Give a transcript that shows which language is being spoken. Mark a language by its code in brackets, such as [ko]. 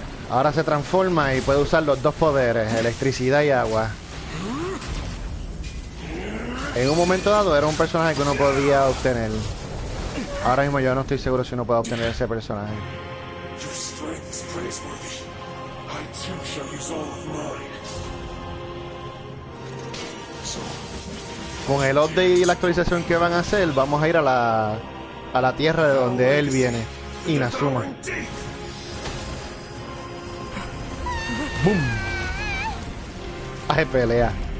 [es] Ahora se transforma y puede usar los dos poderes, electricidad y agua. En un momento dado era un personaje que uno podía obtener. Ahora mismo yo no estoy seguro si uno puede obtener ese personaje. [en] Your strength is praiseworthy. I too shall use all of mine. [es] Con el update y la actualización que van a hacer, vamos a ir a la tierra de donde él viene, Inazuma. ¡Bum! ¡Ay, pelea!